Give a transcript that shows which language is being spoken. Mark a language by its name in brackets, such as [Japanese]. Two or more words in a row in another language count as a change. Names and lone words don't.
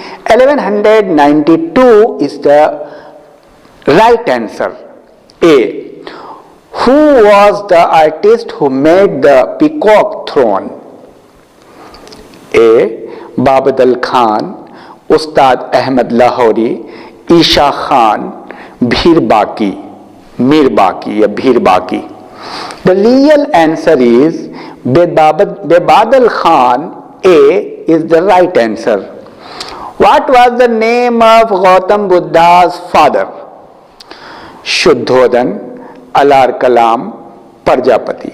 [English] 1192 is the right answer. A. Who was the artist who made the peacock throne? A. Babad Khan, Ustad Ahmad Lahori, Isha Khan, Bhir Baki, Mir Baki or Bhir Baki. The real answer is Babad Khan. A is the right answer. What was the name of Gautam Buddha's father? Shuddhodhan, Alar Kalam, Prajapati.